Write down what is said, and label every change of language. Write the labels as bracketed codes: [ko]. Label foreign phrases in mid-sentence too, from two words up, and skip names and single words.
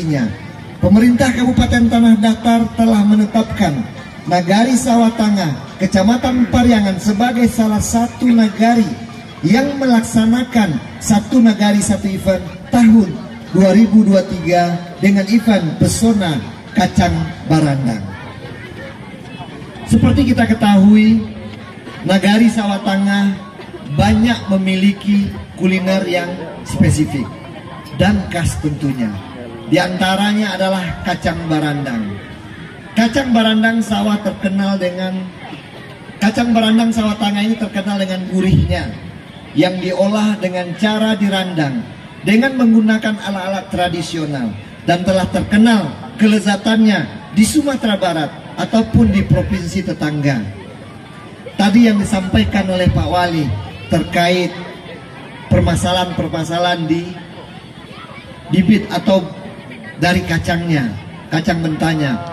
[id] Pemerintah Kabupaten Tanah Datar telah menetapkan Nagari Sawah Tangah, Kecamatan Pariangan sebagai salah satu nagari yang melaksanakan satu nagari satu event tahun 2023 dengan event Pesona Kacang Barandang. Seperti kita ketahui, Nagari Sawah Tangah banyak memiliki kuliner yang spesifik dan khas tentunya. Di antaranya adalah kacang barandang. Kacang barandang sawah Sawah Tangah ini terkenal dengan gurihnya yang diolah dengan cara dirandang dengan menggunakan alat-alat tradisional dan telah terkenal kelezatannya di Sumatera Barat ataupun di provinsi tetangga. Tadi yang disampaikan oleh Pak Wali terkait permasalahan-permasalahan di bibit atau dari kacangnya, kacang mentahnya.